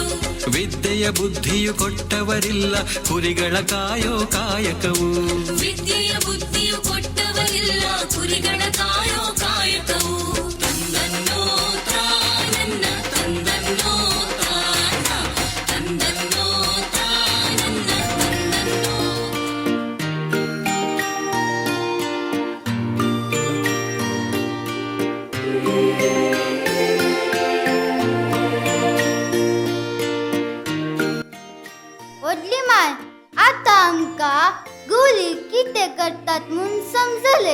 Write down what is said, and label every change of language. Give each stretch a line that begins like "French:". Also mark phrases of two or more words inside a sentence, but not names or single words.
Kannada: ವಿದ್ಯೆಯ ಬುದ್ಧಿಯು ಕೊಟ್ಟವರಿಲ್ಲ ಕುರಿಗಳ ಕಾಯೋ ಕಾಯಕವು. ವಿದ್ಯೆಯ ಬುದ್ಧಿಯು ಕೊಟ್ಟವರಿಲ್ಲ ಕುರಿಗಳ ಕಾಯೋ ಕಾಯಕವು. ತಂದನ್ನೋ ತಾನನ್ನ ತಂದನ್ನೋ ತಾನ ತಂದನ್ನೋ ತಾನನ್ನ ತಂದನ್ನೋ.
Konkani: वडली माय आता आमका गोली किते करतात म्हणून समजले.